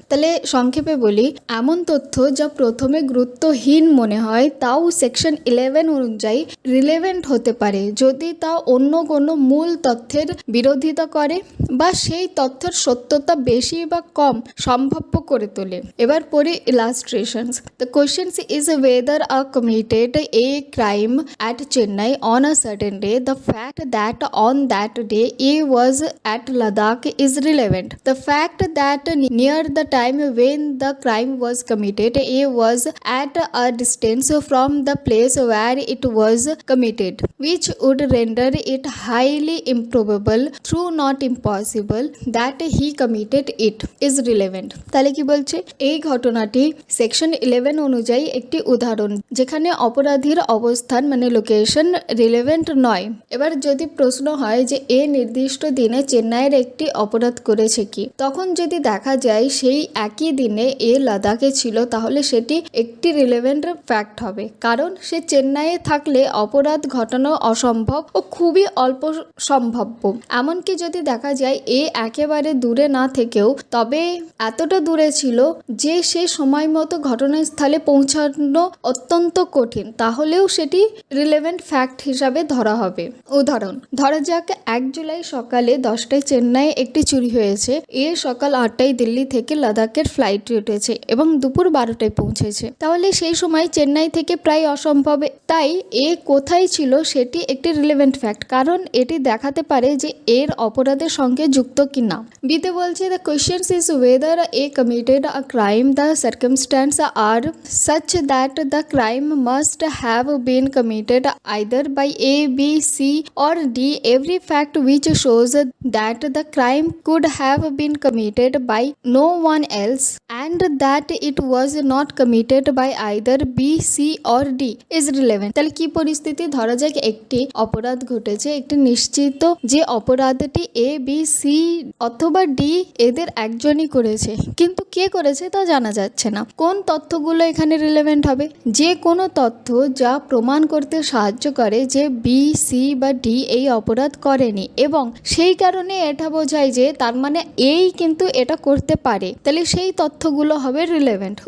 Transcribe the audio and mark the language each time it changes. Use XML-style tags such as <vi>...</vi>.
<bn>তাহলে সংক্ষেপে বলি, এমন তথ্য যা প্রথমে গুরুত্বহীন মনে হয় তাও সেকশন 11 অনুযায়ী রিলেভেন্ট হতে পারে যদি তা অন্য কোনো মূল তথ্যের বিরোধিতা করে বা সেই তথ্যের সত্যতা বেশি বা কম সম্ভাব্য করে তোলে। এবার পড়ি illustrations.</bn> <en>The question is whether a committed a crime at Chennai on a certain day. The fact that on that day A was at Ladakh is relevant. The fact that near the time when the crime was committed A was at a distance from the place where it was committed, which would render it highly improbable through not impossible that he committed it is relevant।</en> <bn>তাহলে কি বলছে, এই ঘটনাটি section 11 অনুযায়ী একটি উদাহরণ যেখানে অপরাধীর অবস্থান মানে লোকেশন রিলেভেন্ট নয়। এবার যদি প্রশ্ন হয় যে এ নির্দিষ্ট দিনে চেন্নাইয়ের একটি অপরাধ করেছে কি, তখন যদি দেখা যায় সেই একই দিনে এ লাদাখে ছিল, তাহলে সেটি একটি রিলেভেন্ট ফ্যাক্ট হবে, কারণ সে চেন্নাইয়ে থাকলে অপরাধ ঘটানো অসম্ভব ও খুবই অল্প সম্ভাব্য। এমনকি যদি দেখা যায় এ একেবারে দূরে না থেকেও তবে এতটা দূরে ছিল যে সে সময় মতো ঘটনাস্থলে পৌঁছানো অত্যন্ত কঠিন, তাহলেও সেটি রিলেভেন্ট ফ্যাক্ট হিসাবে ধরা হবে। উদাহরণ, ধরা যাক 1 জুলাই সকালে 10টায় চেন্নাই একটি চুরি হয়েছে। এ সকাল 8টায় দিল্লি থেকে লাদাখের ফ্লাইটে উঠেছে এবং দুপুর 12টায় পৌঁছেছে। তাহলে সেই সময় চেন্নাই থেকে প্রায় অসম্ভব, তাই এ কোথায় ছিল সেটি একটি রিলেভেন্ট ফ্যাক্ট, কারণ এটি দেখাতে পারে যে এর অপরাধের সঙ্গে যুক্ত কিনা।</bn> <en>বিতে বলছে the question is whether a committed a crime, the circumstances are such that the crime must have been committed either by A, B, C or D. Every fact which shows that the crime could have been committed by no one else and that it was not committed by either B, C or D is relevant.</en> <bn>তাহলে কি পরিস্থিতি, ধরা যাক একটি অপরাধ ঘটেছে, একটি নিশ্চিত যে অপরাধটি A, B, C অথবা D এদের একজনই করেছে, কিন্তু কে করেছে তা জানা যাচ্ছে না। কোন তথ্যগুলো এখানে রিলেভেন্ট হবে? যে কোনো তথ্য যা প্রমাণ করতে সাহায্য করে যে বি, সি বা ডি এই অপরাধ করেনি এবং সেই কারণে এটা বোঝায় যে তার মানে এই কিন্তু এটা করতে পারে, তাহলে সেই তথ্যগুলো হবে রিলেভেন্ট।</bn>